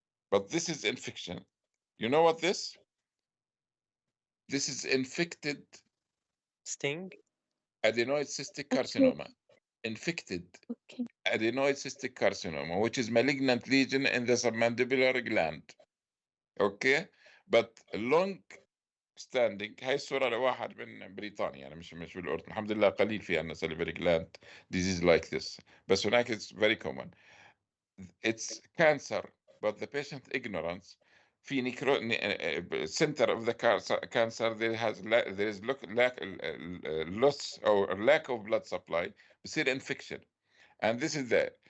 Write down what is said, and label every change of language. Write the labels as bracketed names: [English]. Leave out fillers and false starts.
[English] But this is infection. You know what this? This is infected Sting? adenoid cystic Okay. carcinoma. Infected Okay. adenoid cystic carcinoma, which is malignant lesion in the submandibular gland. Okay? But long standing. [Arabic] هاي الصورة لواحد من بريطانيا، يعني مش بالأردن. الحمد لله قليل في عندنا [English] salivary gland disease like this، [Arabic] بس هناك [English] it's very common. It's cancer, but the patient ignorance. في center of the cancer there is loss or lack of blood supply، [Arabic] بصير [English] infection, and this is there.